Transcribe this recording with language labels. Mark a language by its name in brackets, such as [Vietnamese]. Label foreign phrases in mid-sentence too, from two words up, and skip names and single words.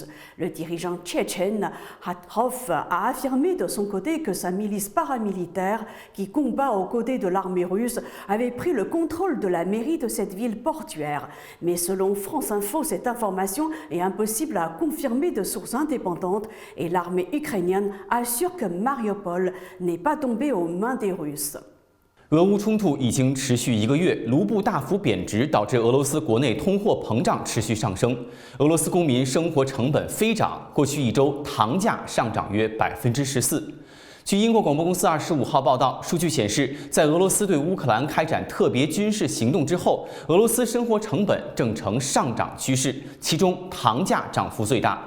[French] Le dirigeant tchétchène Khatrov a affirmé de son côté que sa milice paramilitaire, qui combat aux côtés de l'armée russe, avait pris le contrôle de la mairie de cette ville portuaire. Mais selon France Info, cette information est impossible à confirmer de sources indépendantes et l'armée ukrainienne assure que Mariupol n'est pas tombée aux mains des Russes. [Chinese] 俄乌冲突已经持续1个月，卢布大幅贬值，导致俄罗斯国内通货膨胀持续上升，俄罗斯公民生活成本飞涨，过去1周糖价上涨约14%。据英国广播公司25号报道，数据显示，在俄罗斯对乌克兰开展特别军事行动之后，俄罗斯生活成本正呈上涨趋势，其中糖价涨幅最大。